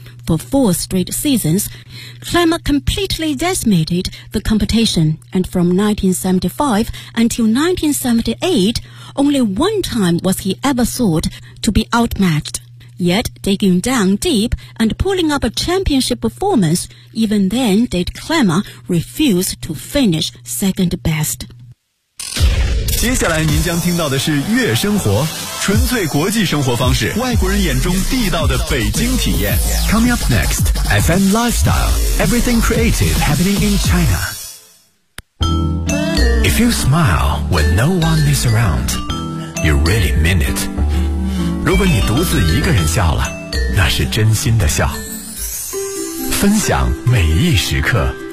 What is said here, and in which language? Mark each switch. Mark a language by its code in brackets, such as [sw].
[en] For four straight seasons, Kleimer completely decimated the competition, and from 1975 until 1978, only one time was he ever thought to be outmatched. Yet, digging down deep and pulling up a championship performance, even then did Kleimer refuse to finish second best. [zh] 接下来您将听到的是悦生活，纯粹国际生活方式，外国人眼中地道的北京体验。 [en] Coming up next, FM Lifestyle, everything creative happening in China. If you smile when no one is around, you really mean it. [zh] 如果你独自一个人笑了，那是真心的笑。分享每一时刻，